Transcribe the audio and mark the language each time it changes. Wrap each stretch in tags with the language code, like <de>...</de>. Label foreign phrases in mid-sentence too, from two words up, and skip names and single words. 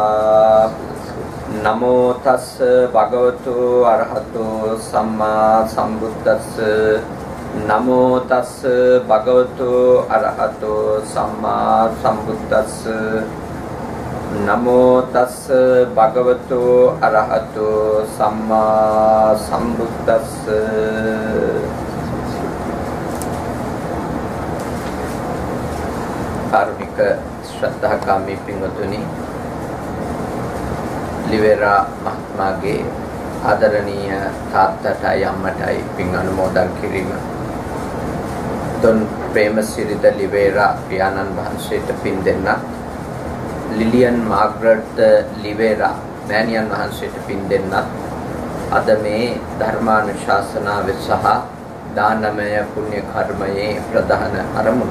<pi>Namo tassa bhagavato arahato sammā sambuddhassa, Namo tassa bhagavato arahato sammā sambuddhassa, Namo tassa bhagavato arahato sammā sambuddhassa.</pi> <si>කාරුණික ශ්‍රද්ධාකාමී Pingatuni, Livera Mahatmage ආදරණීය තාත්තටයි අම්මටයි පින් අනුමෝදන් කිරීම. දොන් ප්‍රේමසිරිද ලිවේරා පියාණන් වහන්සේට පින් දෙන්නත්, ලිලියන් මාග්‍රට් ලිවේරා මෑණියන් වහන්සේට පින් දෙන්නත් අද මේ ධර්මානුශාසනාවේ සහ දානමය පුණ්‍ය කර්මයේ ප්‍රධාන අරමුණ.</si>